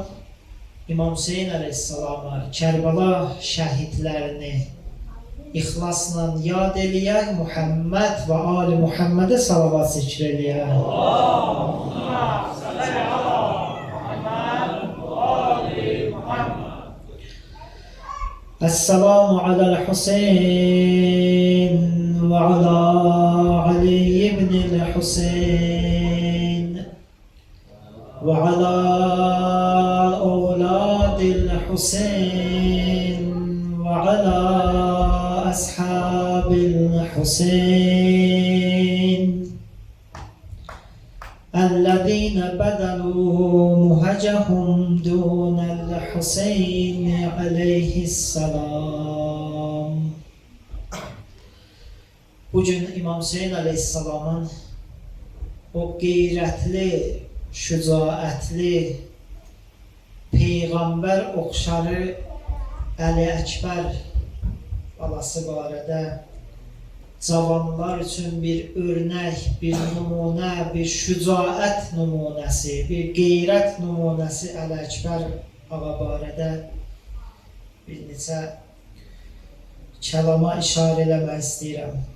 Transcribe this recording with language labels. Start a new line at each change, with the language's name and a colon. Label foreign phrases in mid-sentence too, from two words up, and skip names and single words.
Azerbaijani: İmam Hüseyin əleyhissalama, Kərbəla şəhidlərini ixlasla yad eləyək, Muhammed və Ali Muhammedə salavat zikr eləyək.
Arabic: اللهم صل على محمد وآل محمد. السلام على الحسين وعلى علي بن الحسين وعلى أولاد الحسين وعلى أصحاب Hüseyin الذين بذلوا مهجهم دون الحسين عليه السلام.
Azerbaijani: Bugün İmam Hüseyin Aleyhisselam'ın o qeyrətli, şücaətli, Peyğəmbər oxşarı Əli Əkbər balası barədə cavanlar üçün bir örnek, bir nümunə, bir şücaət nümunəsi, bir qeyrət nümunəsi Əli Əkbər ağa barədə bir neçə kəlama işarə eləmək istəyirəm.